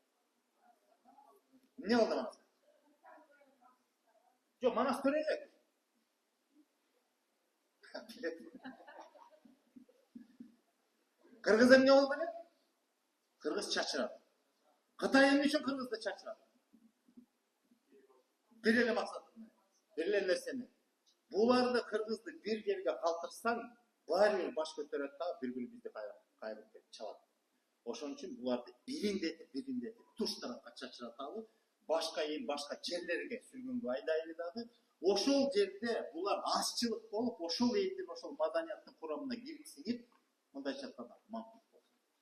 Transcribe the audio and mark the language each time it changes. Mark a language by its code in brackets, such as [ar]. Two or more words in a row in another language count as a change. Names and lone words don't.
[ky] Эмне болду Манас? Жок, Манас төрөлөк. Кыргыз эмне болду эле? Кыргыз чачырат. Кытай эмне үчүн Кыргызды чачырат? Бир эле максат, бир эле нерсени. Буларды Кыргызды бир жерге калтырсаң, баары баш көтөрөт да, бир күнү бизди кайрып келип чалат. Ошон үчүн буларды бириндетип, туш тарапка чачырат алып, башка эл, башка жерлерге сүргөнгө айдайлы дагы. Ошол жерде булар азчылык болуп, ошол элдин, ошол маданияттын курамына кирип сиңип, мындайча айтканда мамлук болсун.